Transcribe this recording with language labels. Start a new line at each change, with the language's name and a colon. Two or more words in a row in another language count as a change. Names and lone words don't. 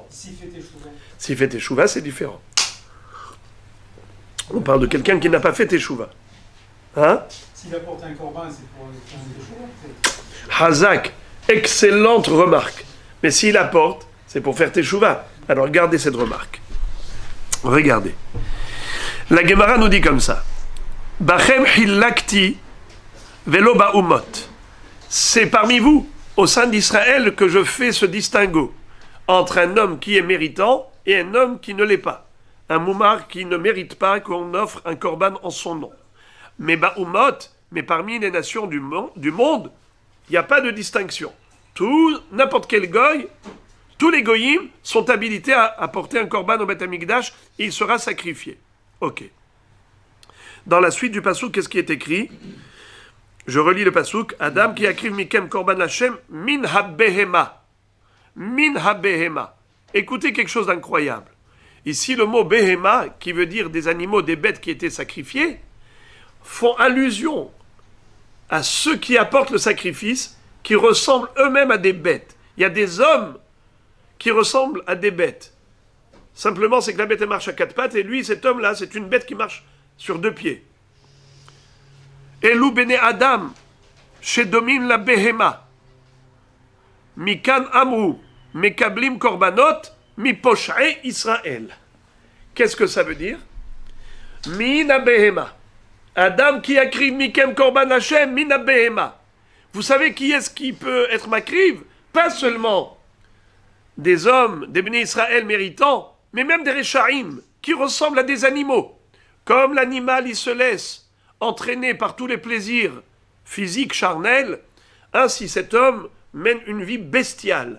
French: S'il fait teshuva, c'est différent. On parle de quelqu'un qui n'a pas fait teshuva. Hein? S'il apporte un korban, c'est pour faire un teshuva. Hazak, excellente remarque. Mais s'il apporte, c'est pour faire teshuva. Alors regardez cette remarque. Regardez. La Gemara nous dit comme ça.
Hebrew: בכם חלקתי ולא באומות.
French: C'est parmi vous, au sein d'Israël, que je fais ce distinguo entre un homme qui est méritant et un homme qui ne l'est pas. Un moumar qui ne mérite pas qu'on offre un korban en son nom. Mais ba'umot, mais parmi les nations du monde, il n'y a pas de distinction. N'importe quel goy, tous les goyim sont habilités à apporter un korban au Beth Amikdash et il sera sacrifié. Ok. Dans la suite du pasouk, qu'est-ce qui est écrit? Je relis le pasouk.
Hebrew: אדם כי יקריב מכם קרבן ה׳ מן הבהמה. מן הבהמה.
French: Écoutez quelque chose d'incroyable. Ici, le mot behema, qui veut dire des animaux, des bêtes qui étaient sacrifiées, font allusion à ceux qui apportent le sacrifice, qui ressemblent eux-mêmes à des bêtes. Il y a des hommes qui ressemblent à des bêtes. Simplement, c'est que la bête elle marche à quatre pattes, et lui, cet homme-là, c'est une bête qui marche sur deux pieds.
Hebrew: אלו בני אדם, שדומים לבהמה, מכאן אמרו, מקבלים קרבנות, מפושעי ישראל.
French: Qu'est-ce que ça veut dire?
Hebrew: מן הבהמה. אדם כי יקריב מכם קרבן ה׳, מן הבהמה.
French: Vous savez qui est-ce qui peut être makriv? Pas seulement des hommes, des béné Israël méritants, mais même des Rechaim, qui ressemblent à des animaux. Comme l'animal, il se laisse entraîner par tous les plaisirs physiques, charnels, ainsi cet homme mène une vie bestiale.